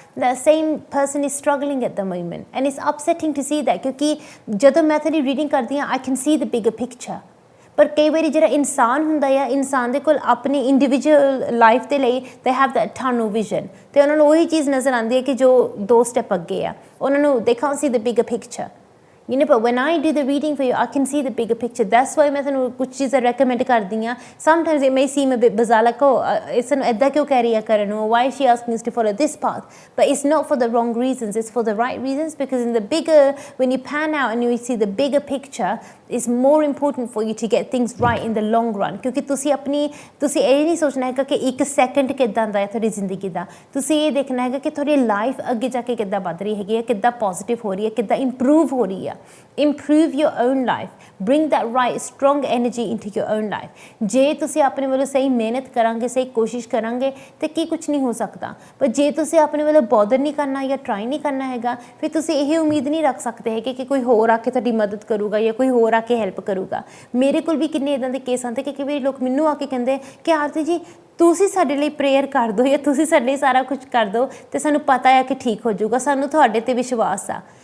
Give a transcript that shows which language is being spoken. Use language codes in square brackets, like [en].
[en] the same person is struggling at the moment, and it's upsetting to see that, [pa] ਕਿਉਂਕਿ ਜਦੋਂ ਮੈਂ ਤੁਹਾਡੀ reading ਕਰਦੀ ਹਾਂ, [en] I can see the bigger picture. [pa] ਪਰ ਕਈ ਵਾਰੀ ਜਿਹੜਾ ਇਨਸਾਨ ਹੁੰਦਾ ਆ, ਇਨਸਾਨ ਦੇ ਕੋਲ ਆਪਣੀ ਇੰਡੀਵਿਜੂਅਲ ਲਾਈਫ ਦੇ ਲਈ [en] they have that tunnel vision, [pa] ਅਤੇ ਉਹਨਾਂ ਨੂੰ ਉਹੀ ਚੀਜ਼ ਨਜ਼ਰ ਆਉਂਦੀ ਹੈ ਕਿ ਜੋ 2 ਸਟੈਪ ਅੱਗੇ ਆ, ਉਹਨਾਂ ਨੂੰ [en] They can't see the bigger picture. You know, but when I do the reading for you, I can see the bigger picture. [pa] That's why मैं ਤੁਹਾਨੂੰ ਕੁਝ ਚੀਜ਼ਾਂ recommend ਕਰਦੀ ਹਾਂ. [en] Sometimes it may seem a bit bizarre, like, oh, [pa] ਇਸ ਨੂੰ ਇੱਦਾਂ ਕਿਉਂ ਕਹਿ ਰਹੀ ਹੈ ਕਰਨ ਨੂੰ? [en] Why is she asking us to follow this path? But it's not for the wrong reasons. It's for the right reasons, because in the bigger, when you pan out and you see the bigger picture, it's more important for you to get things right in the long run. [pa] ਕਿਉਂਕਿ ਤੁਸੀਂ ਇਹ ਨਹੀਂ ਸੋਚਣਾ ਹੈਗਾ ਕਿ 1 second ਕਿੱਦਾਂ ਦਾ ਹੈ ਤੁਹਾਡੀ ਜ਼ਿੰਦਗੀ ਦਾ. ਤੁਸੀਂ ਇਹ ਦੇਖਣਾ ਹੈਗਾ ਕਿ ਤੁਹਾਡੀ ਲਾਈਫ ਅੱਗੇ ਜਾ ਕੇ ਕਿੱਦਾਂ ਵੱਧ ਰਹੀ ਹੈਗੀ ਹੈ, ਕਿੱਦਾਂ ਪੋਜ਼ਿਟਿਵ ਹੋ ਰਹੀ ਹੈ, ਕਿੱਦਾਂ ਇੰਪਰੂਵ ਹੋ ਰਹੀ ਹੈ. [en] Improve your own life. Bring that right strong energy into your own life. [pa] ਜੇ ਤੁਸੀਂ ਆਪਣੇ ਵੱਲੋਂ ਸਹੀ ਮਿਹਨਤ ਕਰਾਂਗੇ, ਸਹੀ ਕੋਸ਼ਿਸ਼ ਕਰਾਂਗੇ, ਤੇ ਕੀ ਕੁਝ ਨਹੀਂ ਹੋ ਸਕਦਾ. ਪਰ ਜੇ ਤੁਸੀਂ ਆਪਣੇ ਵੱਲੋਂ ਬੋਦਰ ਨਹੀਂ ਕਰਨਾ ਜਾਂ ਟਰਾਈ ਨਹੀਂ ਕਰਨਾ ਹੈਗਾ, ਫਿਰ ਤੁਸੀਂ ਇਹ ਉਮੀਦ ਨਹੀਂ ਰੱਖ ਸਕਦੇ ਹੈਗੇ ਕਿ ਕੋਈ ਹੋਰ ਆ ਕੇ ਤੁਹਾਡੀ ਮਦਦ ਕਰੂਗਾ ਜਾਂ ਕੋਈ ਹੋਰ ਆ ਕੇ ਹੈਲਪ ਕਰੂਗਾ. ਮੇਰੇ ਕੋਲ ਵੀ ਕਿੰਨੇ ਇੱਦਾਂ ਦੇ ਕੇਸ ਆਉਂਦੇ ਕਿ ਕਈ ਵਾਰੀ ਲੋਕ ਮੈਨੂੰ ਆ ਕੇ ਕਹਿੰਦੇ ਕਿ ਆਰਤੀ ਜੀ ਤੁਸੀਂ ਸਾਡੇ ਲਈ ਪ੍ਰੇਅਰ ਕਰ ਦਿਓ ਜਾਂ ਤੁਸੀਂ ਸਾਡੇ ਲਈ ਸਾਰਾ ਕੁਝ ਕਰ ਦਿਓ ਅਤੇ ਸਾਨੂੰ ਪਤਾ ਹੈ ਕਿ ਠੀਕ ਹੋ ਜਾਊਗਾ, ਸਾਨੂੰ ਤੁਹਾਡੇ 'ਤੇ ਵਿਸ਼ਵਾਸ ਆ.